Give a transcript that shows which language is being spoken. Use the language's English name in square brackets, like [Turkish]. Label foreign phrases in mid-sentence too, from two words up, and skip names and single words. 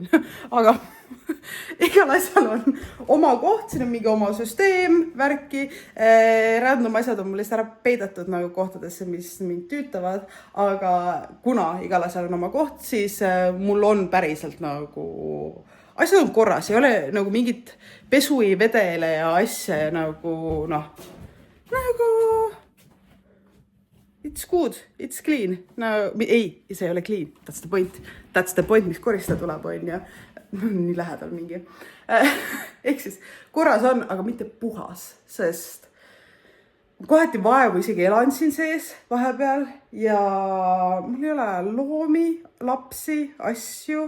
[Estonian] aga igal asjal on oma koht, siin on mingi oma süsteem, värki, random asjad on mul lihtsalt ära peidetud nagu kohtadesse, mis mind tüütavad, aga kuna igal asjal on oma koht, siis mul on päriselt nagu, asjad on korras, ei ole nagu mingit pesui vedele ja asja nagu, nagu [English] it's good, it's clean. [Estonian] No, ei, see ei ole clean. [English] That's the point. That's the point, [Estonian] mis korista tuleb, on ja nii lähedal mingi. Ehk siis korras on, aga mitte puhas, sest kohati vaevu isegi elan siin sees vahepeal ja mul ei ole loomi, lapsi, asju.